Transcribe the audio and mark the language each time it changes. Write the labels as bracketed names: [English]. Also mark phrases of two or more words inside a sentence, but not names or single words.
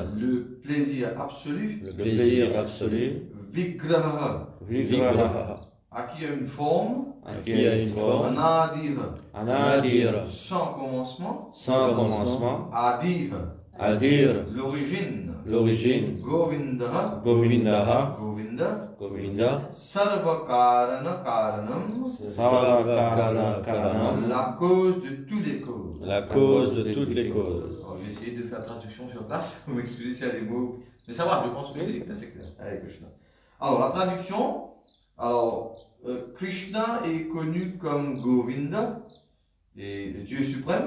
[French] le plaisir absolu. le plaisir absolu. [Sanskrit] Vigraha, Vigraha, [French] à qui a une forme. qui a une forme. [Sanskrit] Anadira, Anadir, [French] sans commencement. sans commencement. [Sanskrit] Adir, [French] À dire l'origine. l'origine. Govinda, Govinda, Govinda. Govinda. [Sanskrit] Sarvakarana Karanam, Sarva Karana Karanam. [French] la cause de tous les causes. La cause de toutes les causes. Alors, je vais essayer de faire la traduction sur place, vous m'excusez s'il y a des mots. Mais ça va, je pense que c'est assez clair. Allez, Krishna. Alors, la traduction. Alors, Krishna est connu comme Govinda, et le Dieu suprême.